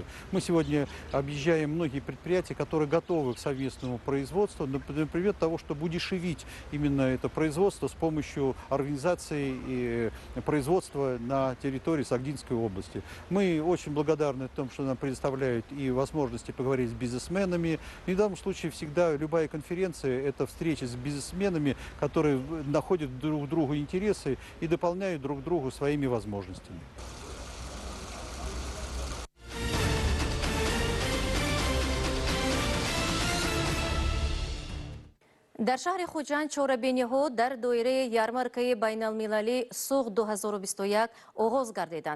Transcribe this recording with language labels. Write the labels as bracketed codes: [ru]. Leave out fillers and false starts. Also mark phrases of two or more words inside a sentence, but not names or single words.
[ru] Мы сегодня объезжаем многие предприятия, которые готовы к совместному производству, например, того, чтобы удешевить именно это производство с помощью организации и производства на территории Сагдинской области. Мы очень благодарны тому, что нам предоставляют и возможности поговорить с бизнесменами. И в данном случае всегда любая конференция – это встреча с бизнесменами, которые находят друг другу интересы и дополняют друг другу своими возможностями. [tg] در شهر خوجند چهاربینی ها در دایره یارمارکه بین المللی سوق 2021 آغاز گردیدند.